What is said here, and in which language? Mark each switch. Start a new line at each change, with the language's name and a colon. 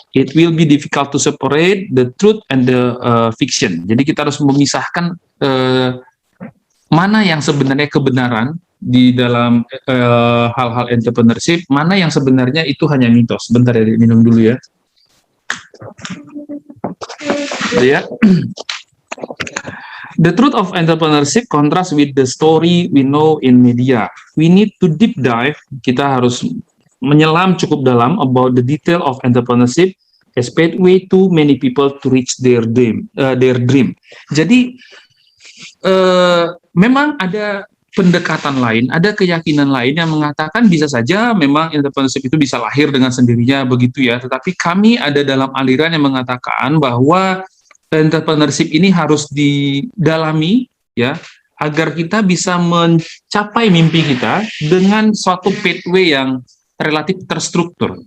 English: It will be difficult to separate the truth and the fiction.
Indonesian: Jadi kita harus memisahkan mana yang sebenarnya kebenaran di dalam hal-hal entrepreneurship, mana yang sebenarnya itu hanya mitos. Bentar ya, minum dulu ya. Ya.
English: The truth of entrepreneurship contrasts with the story we know in media. We need to deep dive.
Indonesian: Kita harus menyelam cukup dalam
English: about the detail of entrepreneurship as pathway to many people to reach their dream.
Indonesian: Jadi memang ada pendekatan lain, ada keyakinan lain yang mengatakan bisa saja memang entrepreneurship itu bisa lahir dengan sendirinya begitu ya. Tetapi kami ada dalam aliran yang mengatakan bahwa entrepreneurship ini harus didalami ya, agar kita bisa mencapai mimpi kita dengan suatu pathway yang relatif terstruktur.